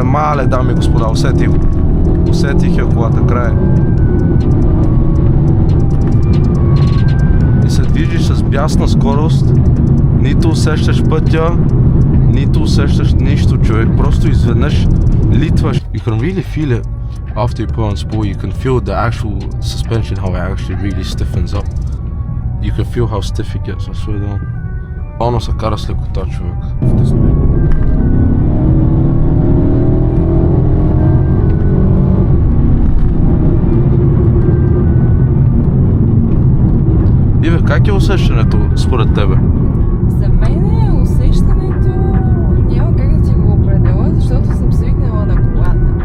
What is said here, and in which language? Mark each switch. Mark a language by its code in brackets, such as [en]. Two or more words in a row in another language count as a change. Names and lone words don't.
[bg] Мале, дами и господа, усетих го. Усетих я колата, край. И се движиш с бясна скорост, нито усещаш пътя, нито усещаш нищо, човек. Просто изведнъж литваш. [en] You can really feel it after you put on sport. You can feel the actual suspension, how it actually really stiffens up. You can feel how stiff it gets, I swear down. [bg] Бално се кара с лекота, човек. Иве, как е усещането според тебе? За мен усещането няма как да ти го определя, защото съм свикнала на колата.